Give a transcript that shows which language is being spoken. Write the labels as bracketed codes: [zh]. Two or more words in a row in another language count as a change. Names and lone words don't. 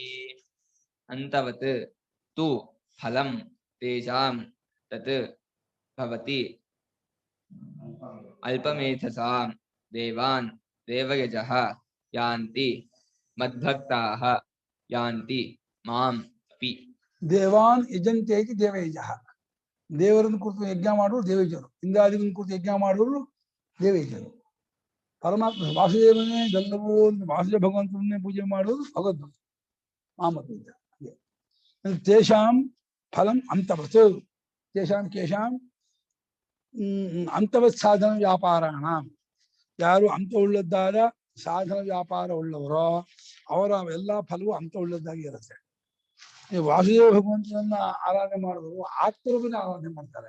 [sa] ಅಂತವತ್ ತು ಫಲಂ ತೇಷಾಂ ತತ್ ಭವತಿ ಅಲ್ಪಮೇಧಸಾಂ ದೇವಾನ್ ದೇವಯಜಃ ಯಾಂತಿ ಮದ್ಭಕ್ತಾಃ ಯಾಂತಿ ಮಾಂ ಅಪಿ. ದೇವಾನ್ ಯಜಂತೆ ಇತಿ ದೇವಯಜಃ. [kn] ದೇವರನ್ನು ಕುರಿತು ಯಜ್ಞ ಮಾಡುವರು ದೇವಯಜರು, ಇಂದ್ರಾದಿಗಳನ್ನು ಕುರಿತು ಯಜ್ಞ ಮಾಡುವರು ದೇವಯಜರು. ಪರಮಾತ್ಮ ವಾಸುದೇವನೇ ಗಂಧವೋ ವಾಸುದೇವ ಭಗವಂತನನ್ನೇ ಪೂಜೆ ಮಾಡುವುದು ಭಗವದ್ಭಕ್ತ ಮಾಮಪಿ. [sa] ತೇಷಾಂ ಫಲಂ ಅಂತವತ್, ತೇಷಾಂ ಕೇಶಾಂ ಅಂತವತ್ ಸಾಧನ ವ್ಯಾಪಾರಾಣ. [kn] ಯಾರು ಅಂತ ಉಳ್ಳದ್ದಾದ ಸಾಧನ ವ್ಯಾಪಾರ ಉಳ್ಳವರೋ ಅವರ ಎಲ್ಲ ಫಲವು ಅಂತ ಉಳ್ಳದ್ದಾಗಿ ಇರುತ್ತೆ. ವಾಸುದೇವ ಭಗವಂತನನ್ನ ಆರಾಧನೆ ಮಾಡುವರು ಆತ್ಮರೂಪದ ಆರಾಧನೆ ಮಾಡ್ತಾರೆ.